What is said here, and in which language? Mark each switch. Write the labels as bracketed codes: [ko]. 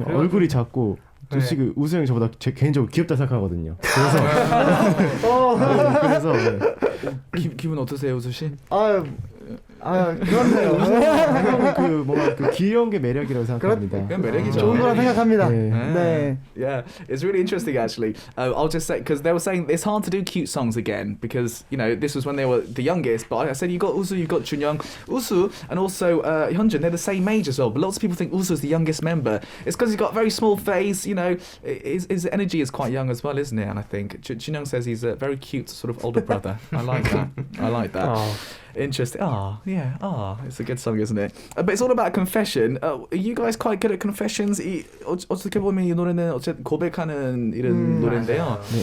[ko] 얼굴이 작고 솔직히 우수 형이 저보다 개인적으로 귀엽다 생각하거든요. 그래서 기분 어떠세요, 우수 씨? 그렇네요. 그 뭔가 그 귀여운 게 매력이라고 생각합니다. 그건 매력이죠. 좋은 거라 생각합니다. 네. [en] Yeah, it's really interesting actually. I'll just say because they were saying it's hard to do cute songs again because this was when they were the youngest. But I said you got Usu, you got Junyoung, Usu, and also Hyunjin. They're the same age as well. But lots of people think Usu is the youngest member. It's because he's got a very small face. His energy is quite young as well, isn't it? And I think Junyoung says he's a very cute sort of older brother. I like that. Interesting. It's a good song, isn't it? But it's all about confession. Are you guys quite good at confessions? [ko] 어떻게 보면 이 노래는 어쨌든 고백하는 이런 노래인데요.